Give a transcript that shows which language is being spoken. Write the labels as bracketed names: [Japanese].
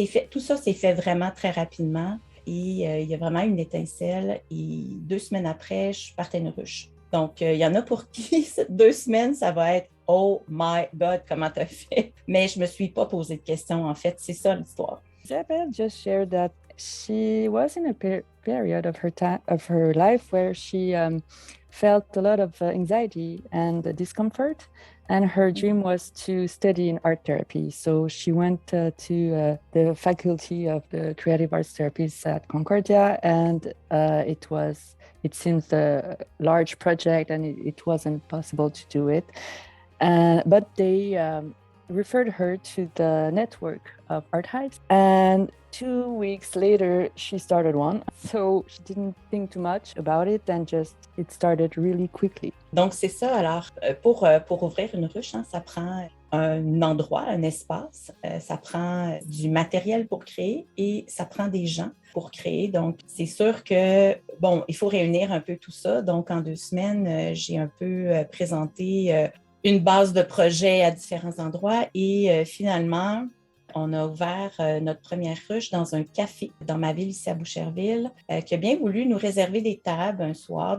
[French] Tout ça s'est fait vraiment très rapidement. Et il y a vraiment une étincelle. Et 2 semaines après, je partais une ruche. Donc, il y en a pour qui 2 semaines, ça va être « [English] Oh my God, [French] comment t'as fait? » Mais je ne me suis pas posé de questions, en fait. C'est ça l'histoire. [English] Isabelle just shared that she was in a period of her life where she felt a lot of anxiety and discomfort, and her dream was to study in art therapy. So she went to the faculty of the creative arts therapies at Concordia, and it seems a large project, and it wasn't possible to do it. But they referred her to the network of art hives, and 2 weeks later she started one, so she didn't think too much about it and just it started really quickly. [French] Donc c'est ça. Alors pour ouvrir une ruche, hein, ça prend un endroit, un espace, ça prend du matériel pour créer et ça prend des gens pour créer. Donc c'est sûr que bon, il faut réunir un peu tout ça. Donc en 2 semaines, j'ai un peu présenté une base de projet à différents endroits et finalement, on a ouvert notre première ruche dans un café dans ma ville ici à Boucherville qui a bien voulu nous réserver des tables un soir.